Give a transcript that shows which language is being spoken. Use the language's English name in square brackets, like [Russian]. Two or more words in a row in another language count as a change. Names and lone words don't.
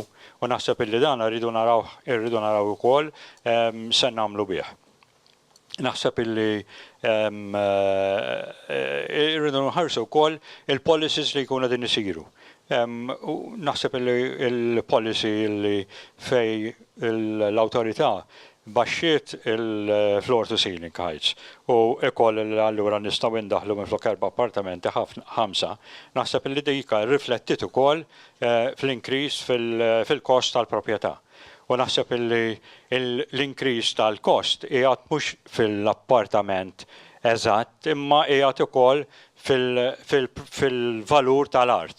[Maltese] U naħseb illi dan irridu naraw ukoll se nagħmlu bih. naħseb illi irridu nħarsu wkoll il-policies li jkunu din isiru. Naħseb illi il-policy li fej l-awtorità baxxiet il- [English] floor to ceiling heights [Maltese] u ikoll allura nistgħu indaħlu minn flok 4 appartamenti 5, naħseb illi dejka riflettit ukoll fl-increase fil-kost tal-proprjetà. U naħseb illi l-increase tal-kost qiegħed mhux fil-appartament eżatt, imma qiegħed ukoll fil-valur tal-art.